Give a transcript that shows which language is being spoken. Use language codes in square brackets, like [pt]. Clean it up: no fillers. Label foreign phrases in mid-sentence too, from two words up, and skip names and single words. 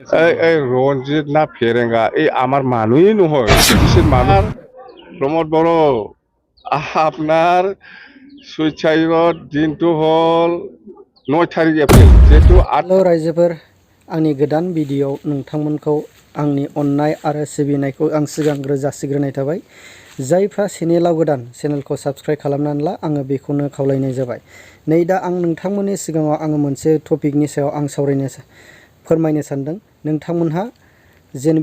[as] এই রঞ্জিত না ফেরেঙ্গা এই আমার মানুষই নহয় BTCর মানুষ প্রমোদ বড় আপনার সুইসাইডর দিনটো হল 9 তাरिख एप्रिल যেহেতु [brx] हेलो रायजोफोर आंनि गोदान भिडिअ नोंथांमोनखौ आंनि अननाय आरो सिबिनायखौ आं सिगांग्रो जासिग्रोनाय थाबाय जायफ्रा चेनेलाव गोदान चेनेलखौ साबस्क्राइब खालामनानै ला आङो बेखौनो खावलायनाय जाबाय नै दा आं नोंथांमोननि सिगाङाव आङो मोनसे टपिकनि सायाव आं फोरमायनो सानदों नोंथांमोनहा जेन